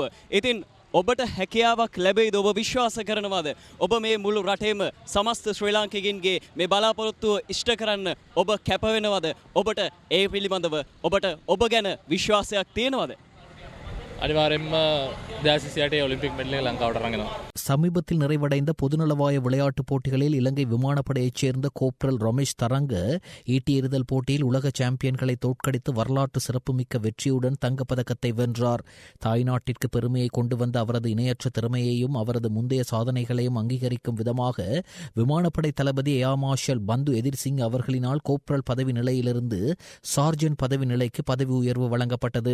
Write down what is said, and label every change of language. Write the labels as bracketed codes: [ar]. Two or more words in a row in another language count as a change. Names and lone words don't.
[si] ඉතින් ඔබට හැකියාවක් ලැබෙයිද? ඔබ විශ්වාස කරනවාද? ඔබ මේ මුළු රටේම සමස්ත ශ්‍රී ලාංකිකයින්ගේ මේ බලාපොරොත්තුව ඉෂ්ට කරන්න ඔබ කැප වෙනවද? ඔබට ඒ පිළිබඳව ඔබට ඔබ ගැන විශ්වාසයක් තියෙනවද? [ta] අනිවාර්යෙන්ම 2028 ஒலிம்பிக் மெடலை லங்காவோட இறங்கணும். சமீபத்தில் நிறைவடைந்த பொதுநலவாய விளையாட்டுப் போட்டிகளில் இலங்கை விமானப்படையைச் சேர்ந்த கோப்ரல் ரமேஷ் தரங்க ஈட்டி எறிதல் போட்டியில் உலக சாம்பியன்களை தோற்கடித்து வரலாற்று சிறப்புமிக்க வெற்றியுடன் தங்கப்பதக்கத்தை வென்றார். தாய்நாட்டிற்கு பெருமையை கொண்டு வந்த அவரது இணையற்ற திறமையையும் அவரது முந்தைய சாதனைகளையும் அங்கீகரிக்கும் விதமாக விமானப்படை தளபதி ஏர் மார்ஷல் பந்து எதிர்சிங் அவர்களினால் கோப்ரல் பதவி நிலையிலிருந்து சார்ஜென்ட் பதவி நிலைக்கு பதவி உயர்வு வழங்கப்பட்டது.